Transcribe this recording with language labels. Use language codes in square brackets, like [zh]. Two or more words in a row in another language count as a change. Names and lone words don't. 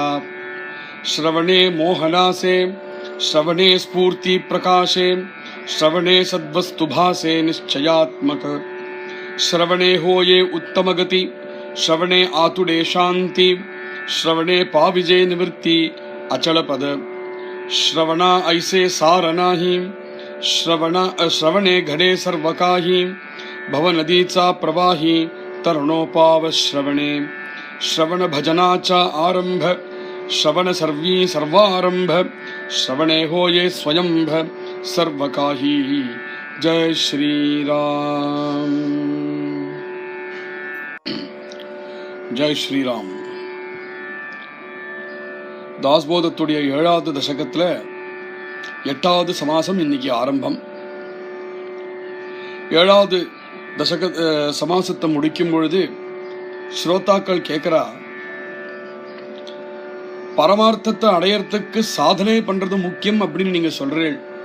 [mr] श्रवणे मोहनासे, श्रवणे स्फूर्ति प्रकाशे, श्रवणे सद्वस्तु भासे निश्चयात्मक। श्रवणे होये उत्तम गती, श्रवणे आतुडे शांती, श्रवणे पाविजे निवृत्ती अचल पद। श्रवणा ऐसे सार नाही, श्रवणे घडे सर्व काही, भवनदीचा प्रवाही तरुणोपाव श्रवणे। श्रवण भजनाचा आरंभ, श्रवण सर्वारंभ, श्रवणे होये स्वयंभ सर्व काही। जय श्री राम। जय श्री राम। [ta] தாஸ்போதத்துடைய 7வது தசகத்துல 8வது சமாசம் இன்னைக்கு ஆரம்பம். 7வது தசக சமாசத்தை முடிக்கும் பொழுது ஸ்ரோதாக்கள் கேட்கிறா, பரமார்த்தத்தை அடையறதுக்கு சாதனை பண்றது முக்கியம் அப்படின்னு நீங்க சொல்றீர்கள்.